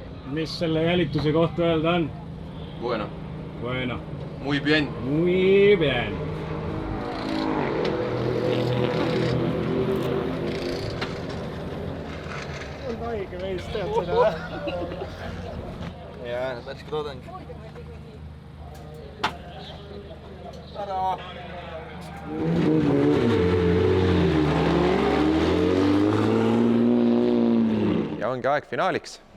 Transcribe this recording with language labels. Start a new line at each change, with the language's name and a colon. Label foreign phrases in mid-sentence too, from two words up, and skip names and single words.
Estonian: mis selle jälituse kohta öelda on?
Spanish: Bueno. Bueno. Muy bien. Muy bien.
Estonian: On haige mees, tead seda? Jaa, värske toodang. Tada! ja ongi aeg finaaliks.